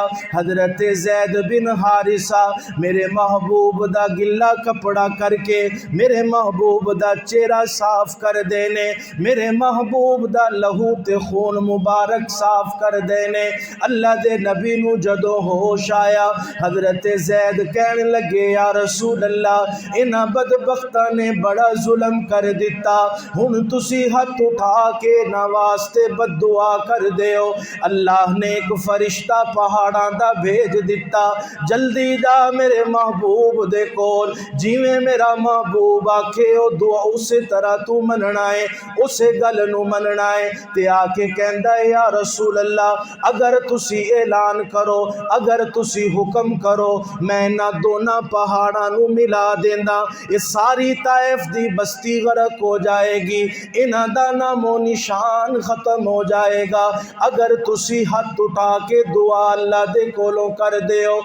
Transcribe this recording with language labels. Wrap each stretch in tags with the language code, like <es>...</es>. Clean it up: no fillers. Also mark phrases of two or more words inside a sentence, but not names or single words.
<pa>حضرت زید بن حارثہ میرے محبوب دا گلا کپڑا کر کے میرے محبوب دا چہرہ صاف کر دینے، میرے محبوب دا لہو تے خون مبارک صاف کر دینے۔ اللہ دے نبی نو جدو ہوش آیا، حضرت زید کہنے لگے</pa> <ar>یا رسول اللہ</ar> <pa>انہاں بدبختاں نے بڑا ظلم کر دیتا، ہن تسی ہاتھ اٹھا کے نہ واسطے بد دعا کر دیو۔ اللہ نے ایک فرشتہ پہاڑاں دا بھیج دیتا، جلدی جا میرے محبوب دے کول، جیویں میرا محبوب آکھے او دعا اسی طرح تو مننا ہے، اسے گل نو مننا ہے۔ تے آ کے کہندا ہے</pa> <ar>یا رسول اللہ</ar> <pa>اگر تسی اعلان کرو، اگر تسی حکم کرو، میں انہاں دونوں پہاڑاں نو ملا دیندا، یہ ساری طائف دی بستی غرق ہو جائے گی، انہاں دا نام و نشان ختم ہو جائے گا اگر تسی ہاتھ اٹھا کے دعا اللہ دے کولوں کر دیو۔</pa>